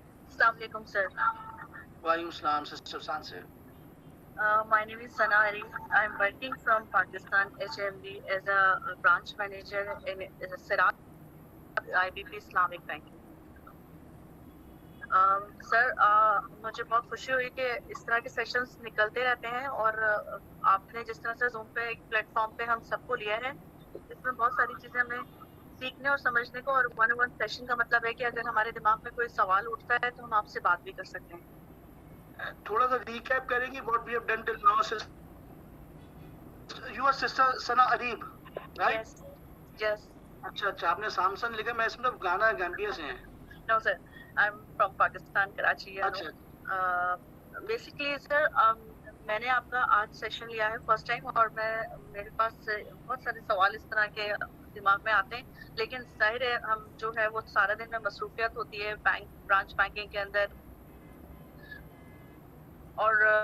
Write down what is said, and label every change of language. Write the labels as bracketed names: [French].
[English] Assalamu alaikum, sir. Walaikum Assalam, Sister Sanse. My name is Sana Ali. I am working from Pakistan HMD as a branch manager in Shariah IBP Islamic Banking. [Urdu] سر مجھے بہت خوشی ہوئی کہ اس طرح کے sessions نکلتے رہتے ہیں، اور آپ نے جس طرح سے زوم پہ ایک پلیٹ فارم پہ ہم سب کو لیا ہے، اس میں بہت ساری چیزیں ہمیں سیکھنے اور سمجھنے کو، اور 1-on-1 سیشن کا مطلب ہے کہ اگر ہمارے دماغ میں کوئی سوال اٹھتا ہے تو ہم آپ سے بات بھی کر سکتے ہیں. تھوڑا تھوڑا سا ریکیپ کریں گی [English] what we have done till now. Your sister Sana Areeb, right? Yes. [Urdu] اچھا اچھا, آپ نے سامسن لکھا, میں اس میں گانا گیمبیا سے ہیں. [English] No sir, I'm from Pakistan, Karachi. [Urdu] اچھا بیسکلی سر میں نے آپ کا آج سیشن لیا ہے فرسٹ ٹائم, اور میرے پاس بہت سارے سوال اس طرح کے دماغ میں آتے ہیں, لیکن ظاہر ہے ہم جو ہے وہ سارا دن میں مصروفیت ہوتی ہے برانچ بینکنگ کے اندر, اور